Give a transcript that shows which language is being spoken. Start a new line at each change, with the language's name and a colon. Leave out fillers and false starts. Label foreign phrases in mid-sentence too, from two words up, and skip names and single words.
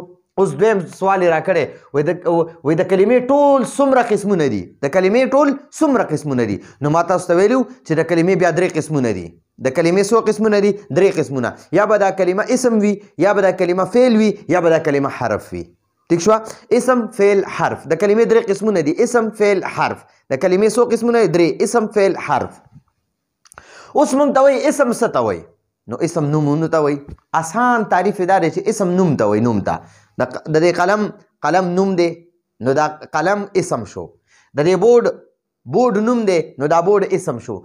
Pashto: اوس دویم سوال یې راکړی وایي د کلمې ټول څومره قسمونه دي؟ د کلمې ټول څومره قسمونه دي؟ نو ما تاسو ته ویلي چې د کلمې بیا 3 قسمونه دي. د کلمې څو قسمونه دي؟ 3 قسمونه. یا به دا کلمه اسم وي، یا به دا کلمه فعل وي، یا به دا کلمه حرف وي. ٹھیک شو؟ اسم فعل حرف. د کلمې 3 قسمونه دي، اسم فعل حرف. د کلمې څو قسمونه دي؟ 3. اسم فعل حرف. اوس مونږ ته وایي اسم څه ته وایي؟ نو اسم نومونو ته وایي. آسان تعریف دا دی چې اسم نوم ته وایي. نوم ته د دې قلم نوم دی، نو دا قلم اسم شو. د دې بورډ بورډ نوم دی نو دا بورډ اسم شو.